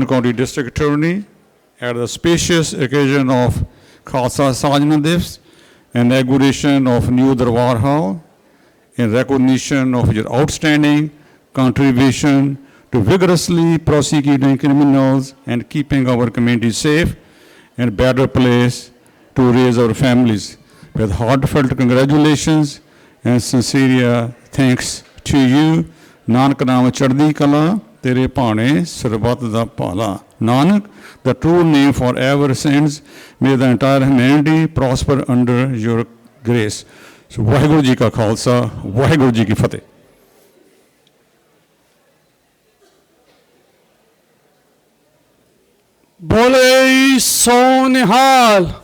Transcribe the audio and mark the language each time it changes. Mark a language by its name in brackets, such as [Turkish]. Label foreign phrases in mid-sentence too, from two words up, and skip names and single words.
[English] County District Attorney, at the spacious occasion of Khalsa Sajna Divas and inauguration of New Darbar Hall, in recognition of your outstanding contribution to vigorously prosecuting criminals and keeping our community safe and better place to raise our families. With heartfelt congratulations and sincere thanks to you. [Punjabi] ਨਾਨਕ ਨਾਮ ਚੜ੍ਹਦੀ ਕਲਾ, ਤੇਰੇ ਭਾਣੇ ਸਰਬੱਤ ਦਾ ਭਲਾ. [English] Nanak, the true name forever sends. May the entire humanity prosper under your grace. So, [Punjabi] ਵਾਹਿਗੁਰੂ ਜੀ ਕਾ ਖ਼ਾਲਸਾ, ਵਾਹਿਗੁਰੂ ਜੀ ਕੀ ਫ਼ਤਿਹ. ਬੋਲੇ ਸੋ ਨਿਹਾਲ.